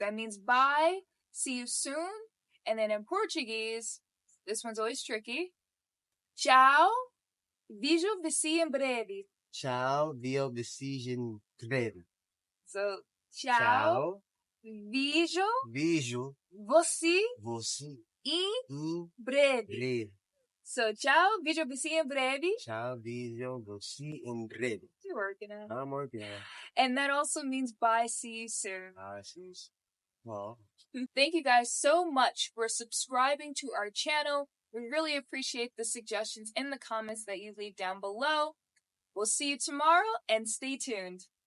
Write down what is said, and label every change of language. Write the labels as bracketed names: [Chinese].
[English] That means bye, see you soon. And then in Portuguese, this one's always tricky. [Portuguese] Tchau, vejo, você em breve. Tchau, vejo, você em breve. [English] So, [Portuguese] tchau, vejo, você em breve. [English] So, [Portuguese] tchau, vejo você em breve. Tchau, vejo você em breve. [English] You're working on it. I'm working on it. And that also means bye, see you soon. Bye, see you soon. Well. Thank you guys so much for subscribing to our channel. We really appreciate the suggestions in the comments that you leave down below. We'll see you tomorrow and stay tuned.